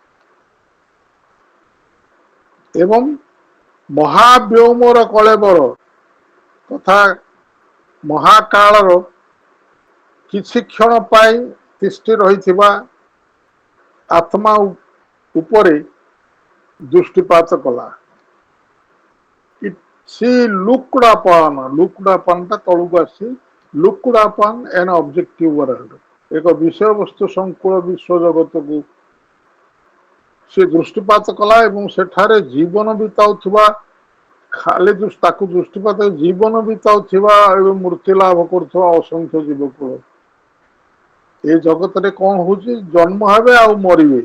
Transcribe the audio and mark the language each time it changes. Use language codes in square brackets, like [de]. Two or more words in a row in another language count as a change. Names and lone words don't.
[or] ଏବଂ ମହାବ୍ୟୋମର କଳେବର ତଥା ମହାକାଳର କିଛି କ୍ଷଣ ପାଇଁ ତିଷ୍ଠି ରହିଥିବା ଆତ୍ମା ଉପରେ ଦୃଷ୍ଟିପାତ କଲା। ସେ [en] looked upon, looked upon [or] ଟା ତଳକୁ ଆସିଛି, [en] looked upon an objective world, [or] ଏକ ବିଷୟବସ୍ତୁ ସଂକୁଳ ବିଶ୍ୱ ଜଗତକୁ ସେ ଦୃଷ୍ଟିପାତ କଲା ଏବଂ ସେଠାରେ ଜୀବନ ବିତାଉଥିବା, ଖାଲି ତାକୁ ଦୃଷ୍ଟିପାତ, ଜୀବନ ବିତାଉଥିବା ଏବଂ ମୃତ୍ୟୁ ଲାଭ କରୁଥିବା ଅସଂଖ୍ୟ ଜୀବକୁଳ। ଏ ଜଗତରେ କଣ ହଉଛି, ଜନ୍ମ ହେବେ ଆଉ ମରିବେ।